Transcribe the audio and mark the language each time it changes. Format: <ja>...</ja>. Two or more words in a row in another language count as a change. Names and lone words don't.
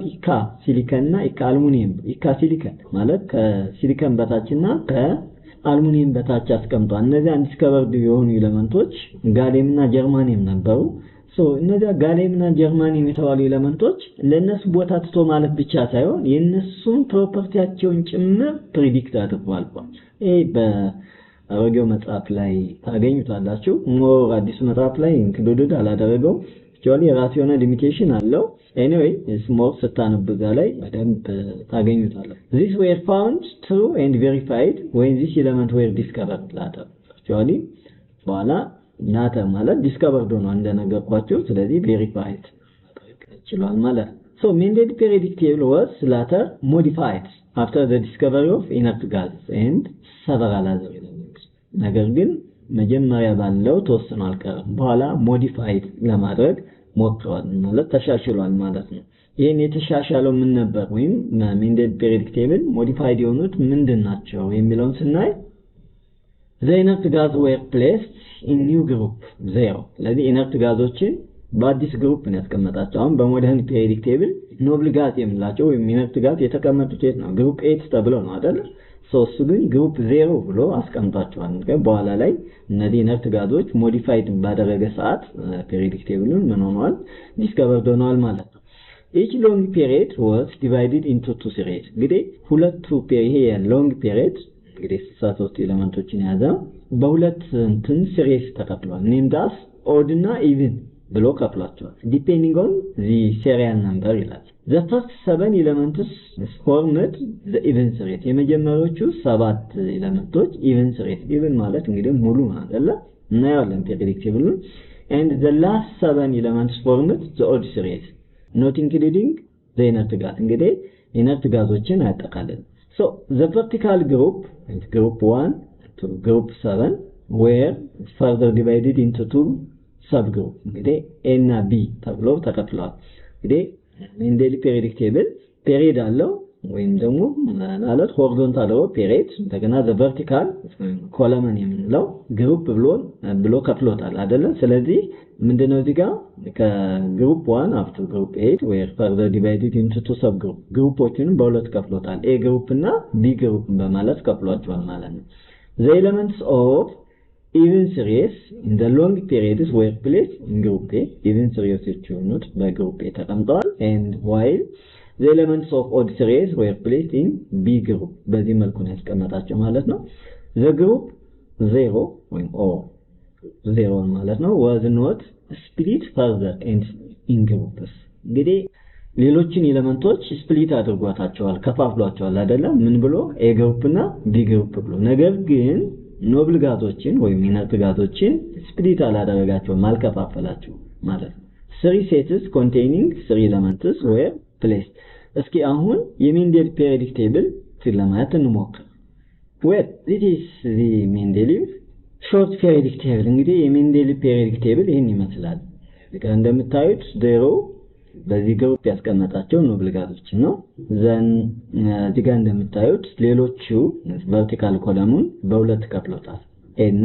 <am>ኢካ ሲሊከን እና ኢካ አልሙኒየም። ኢካ ሲሊከን ማለት ከሲሊከን በታችና ከአልሙኒየም በታች አስቀምጧል። እነዚህ undiscovered የሆኑ ኤሌመንቶች ጋሊየም እና ጀርማኒየም ነበሩ። እነዚህ ጋሊየም እና ጀርማኒየም የተባሉ ኤሌመንቶች ለነሱ ቦታ ትቶ ማለት ብቻ ሳይሆን የነሱን ፕሮፐርቲያቸውን ጭምር ፕሪዲክት አድርጓል። ይሄ በአሮጌው መጽሐፍ ላይ ታገኙታላችሁ። ሞር አዲሱ መጽሐፍ ላይ ኢንክሉድድ አላደረገው። actually የራሱ የሆነ ሊሚቴሽን አለው። anyway ስሞር ስታነብጋ ላይ በደንብ ታገኙታላችሁ።</am> <en>these were found true and verified when this element were discovered later።</en> <am>actually በኋላ later ማለት discovered ሆኖ እንደነገርኳችሁ፣ ስለዚህ verified ይችላል ማለት።</am> <en>so Mendeleev periodic table was later modified after the discovery of inert gases and several other elements።</en> <am>ነገር ግን መጀመሪያ ባለው ተወሰነ አልቀረም፣ በኋላ ሞዲፋይድ ለማድረግ ሞክረዋል ማለት ተሻሽሏል ማለት ነው። ይሄን የተሻሻለው ምን ነበር ወይም Mendeleev</am> <en>periodic table</en> <am>ሞዲፋይድ የሆኑት ምንድናቸው የሚለውን ስናይ</am> <en>the inert gas were placed in new group 0።</en> <am>ስለዚህ inert ጋዞችን በአዲስ ግሩፕ ነው ያስቀመጣቸው። አሁን በሞደርን</am> <en>periodic table noble gas</en> <am>የምላቸው ወይም</am> <en>inert gas</en> <am>የተቀመጡት የት ነው? ግሩፕ 8 ተብሎ ነው አይደል? እሱ ግን ግሩፕ 0 ብሎ አስቀምጣቸዋል። በኋላ ላይ እነዚህ</am> <en>inert gases</en> <am>ሞዲፋይድ ባደረገ ሰዓት</am> <en>periodic table</en> <am>ምን ሆነዋል? ዲስከቨርድ ሆነዋል ማለት ነው።</am> <en>each long period was divided into 2 series።</en> <am>እንግዲህ ሁለቱ ይሄ</am> <en>long period</en> <am>እንግዲህ 63 ኤሌመንቶችን ያዘ በሁለት እንትን ሲሪስ ተከፍሏል።</am> <en>named as odd</en> <am>እና even ብሎ ከፍሏቸዋል።</am> <en>depending on the serial number</en> <am>ይላል።</am> <en>the first 7 elements formed the even series።</en> <am>የመጀመሪያዎቹ 7 ኤሌመንቶች</am> <en>even series።</en> <am>even ማለት እንግዲህ ሙሉ ማለት አይደለ?</am> <en>እናያለን periodic table። and the last 7 elements formed the odd series not including the inert gas።</en> <am>እንግዲህ</am> <en>inert gases</en> <am>አያጠቃልልም።</am> <en>so the vertical group one to group 7 were further divided into 2 subgroup።</en> <am>እንግዲህ A እና B ተብለው ተከፍለዋል። እንግዲህ Mendeleev</am> <en>periodic table</en> <am>ፔሪድ አለው ወይም ደግሞ ማለት</am> <en>horizontal row period፣</en> <am>እንደገና</am> <en>the vertical column</en> <am>የምንለው ግሩፕ ብሎ ከፍሎታል አይደለ? ስለዚህ ምንድነው እዚህ ጋር ከግሩፕ 1</am> <en>up to group 8 were further divided into 2 subgroup።</en> <am>ግሩፖችን በሁለት ከፍሎታል።</am> <en>A group</en> <am>እና</am> <en>B group</en> <am>በማለት ከፍሏቸዋል ማለት ነው።</am> <en>the elements of even series in the long periods were placed in group A። even series</en> <am>የሆኑት በግሩፕ A ተቀምጠዋል።</am> <en>and while the elements of odd series were placed in B group።</en> <am>በዚህ መልኩ ነው ያስቀመጣቸው ማለት ነው።</am> <en>the group 0</en> <am>ወይም O 0 ማለት ነው</am> <en>was not split further and in groups።</en> <am>እንግዲህ ሌሎችን ኤሌመንቶች ስፕሊት አድርጓታቸዋል፣ ከፋፍሏቸዋል አይደለም? ምን ብሎ</am> <en>A group</en> <am>እና</am> <en>B group</en> <am>ብሎ። ነገር ግን</am> <en>noble gases</en> <am>ወይም</am> <en>inert gases</en> <am>ስፕሊት አላደረጋቸውም፣ አልከፋፈላቸው ማለት ነው።</am> <en>3 sets containing 3 elements were placed።</en> <am>እስኪ አሁን የሜንዴሊቭ</am> <en>periodic table</en> <am>ለማየት እንሞክር።</am> <en>well this is the Mendeleev short periodic table።</en> <am>እንግዲህ የሜንዴሊቭ</am> <en>periodic table</en> <am>ይሄን ይመስላል። እንደምታዩት 0 በዚህ ግሩፕ ያስቀመጣቸው</am> <en>noble gases</en> <am>ነው። ዘን እዚህ ጋር እንደምታዩት ሌሎቹ</am> <en>vertical column</en> <am>በሁለት ከፍሎታል። ኤ እና</am>